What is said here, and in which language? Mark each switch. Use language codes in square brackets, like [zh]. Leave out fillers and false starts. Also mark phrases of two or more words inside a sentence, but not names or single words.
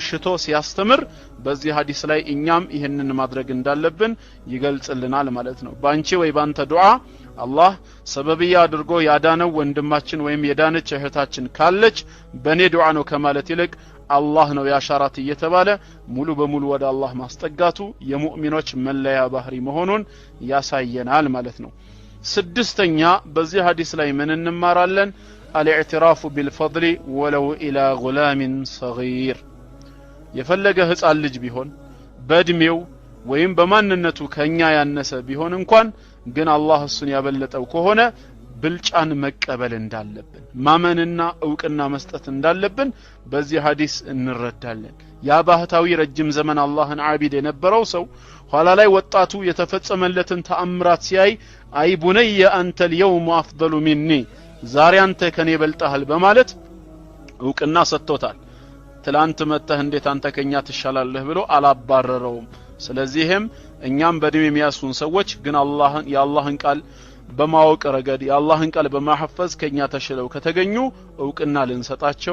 [am] ሽቶ ሲያስተምር በዚህ ሐዲስ ላይ እኛም ይሄንን ማድረግ እንዳለብን ይገልጽልናል ማለት ነው። ባንቺ ወይ ባንተ ዱዓ አላህ ሰበብያ አድርጎ ያዳነው ወንድማችን ወይም የዳነች እህታችን ካለች በኔ ዱዓ ነው ከማለት ይልቅ አላህ ነው ያሻራት እየተባለ ሙሉ በሙሉ ወደ አላህ ማስጠጋቱ የሙእሚኖች መለያ ባህሪ መሆኑን ያሳየናል ማለት ነው። ስድስተኛ በዚህ ሐዲስ ላይ ምን እንማራለን? [ar] الاعتراف بالفضل ولو الى غلام صغير [am] የፈለገ ህፃን ልጅ ቢሆን በእድሜው ወይም በማንነቱ ከኛ ያነሰ ቢሆን እንኳን ግን አላህ እሱን ያበለጠው ከሆነ ብልጫን መቀበል እንዳለብን ማመንና ዕውቅና መስጠት እንዳለብን በዚህ ሐዲስ እንረዳለን ያ ባህታዊ ረጅም ዘመን አላህን ዓቢድ የነበረው ሰው ኋላ ላይ ወጣቱ የተፈጸመለትን ተአምራት ሲያይ [ar] أي بني [am] አንተ [ar] اليوم افضل مني [am] ዛሬ አንተ ከኔ በልጣሃል በማለት ዕውቅና ሰጥቶታል ትላንት መተህ እንዴት አንተ ከኛ ትሻላለህ ብሎ አላባረረውም ስለዚህም እኛም በእድሜ የሚያሱን ሰዎች ግን የአላህን ቃል በማወቅ ረገድ የአላህን ቃል በማሐፈዝ ከኛ ተሽለው ከተገኙ ዕውቅና ልንሰጣቸው